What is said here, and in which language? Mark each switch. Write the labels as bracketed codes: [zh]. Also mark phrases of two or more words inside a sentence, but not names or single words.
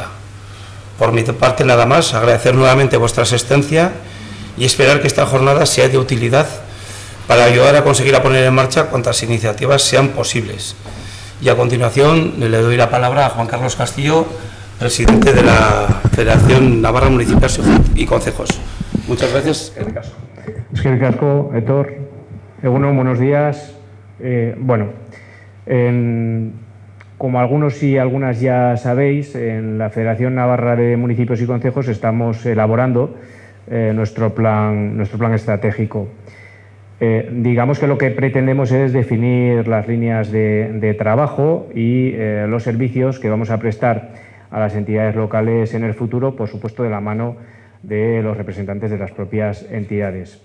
[es] Por mi parte nada más, agradecer nuevamente vuestra asistencia y esperar que esta jornada sea de utilidad para ayudar a conseguir a poner en marcha cuantas iniciativas sean posibles. Y a continuación le doy la palabra a Juan Carlos Castillo, presidente de la Federación Navarra Municipios y Concejos. Muchas gracias. [eu] Eskerrik asko, Etor. Egunon, [es] buenos días. Como algunos y algunas ya sabéis, en la Federación Navarra de Municipios y Concejos estamos elaborando nuestro plan estratégico. Digamos que lo que pretendemos es definir las líneas de trabajo y los servicios que vamos a prestar a las entidades locales en el futuro, por supuesto de la mano de los representantes de las propias entidades.